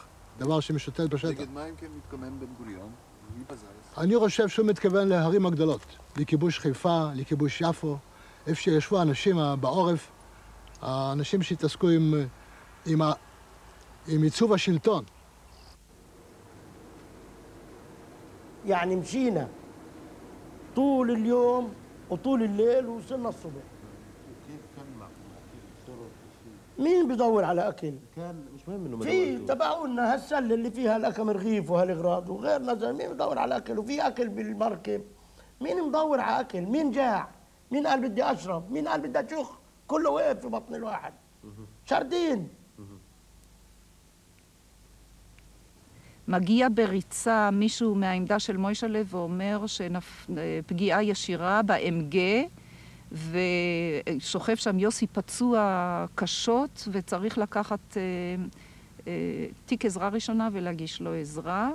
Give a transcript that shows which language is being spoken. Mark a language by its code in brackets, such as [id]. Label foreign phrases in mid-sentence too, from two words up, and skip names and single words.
[he] דבר שמשוטט בשטח. נגד מה אם כן מתכוון בן גוריון? מי בזז? אני חושב שהוא מתכוון להרים הגדולות. לכיבוש חיפה, לכיבוש יפו, איפה שישבו אנשים בעורף, האנשים שהתעסקו עם עיצוב השלטון. [ar] يعني مشينا طول اليوم وطول الليل ووصلنا الصبح. مين بيدور على اكل؟ كان مش مهم انه في تبعونا هالسله اللي فيها الاكل رغيف وهالاغراض وغيرنا زي مين بيدور على اكل وفي اكل بالمركب. مين مدور على اكل؟ مين جاع؟ مين قال بدي اشرب؟ مين قال بدي اشخ؟ كله واقف في بطن الواحد. شردين. [he] מגיע בריצה מישהו מהעמדה של מוישלה ואומר שפגיעה ישירה ב-MG ושוכב שם יוסי פצוע קשות וצריך לקחת תיק עזרה ראשונה ולהגיש לו עזרה.